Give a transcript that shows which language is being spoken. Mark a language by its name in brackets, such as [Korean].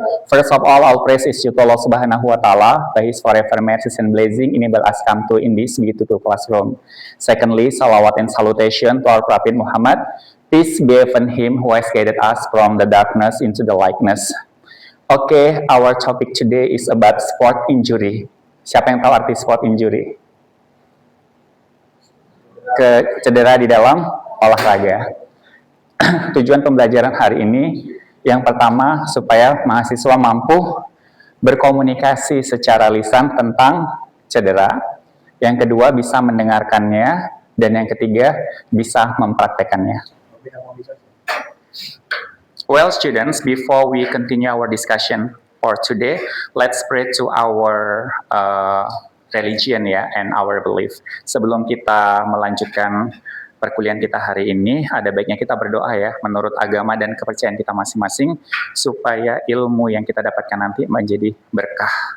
[English] First of all praise is to Allah Subhanahu wa Ta'ala, by His forever mercies and blessing, enable us come to in this beautiful classroom. Secondly, salawat and salutation to our Prophet Muhammad, peace be upon him who has guided us from the darkness into the lightness. Okay, our topic today is about sport injury. [Indonesian] Siapa yang tahu arti sport injury? Cedera di dalam olahraga. Tujuan pembelajaran hari ini, yang pertama, supaya mahasiswa mampu berkomunikasi secara lisan tentang cedera. Yang kedua, bisa mendengarkannya. Dan yang ketiga, bisa mempraktekannya. [English] Well, students, before we continue our discussion for today, let's pray to our religion and our belief. [Indonesian] Sebelum kita melanjutkan perkuliahan kita hari ini, ada baiknya kita berdoa menurut agama dan kepercayaan kita masing-masing, supaya ilmu yang kita dapatkan nanti menjadi berkah.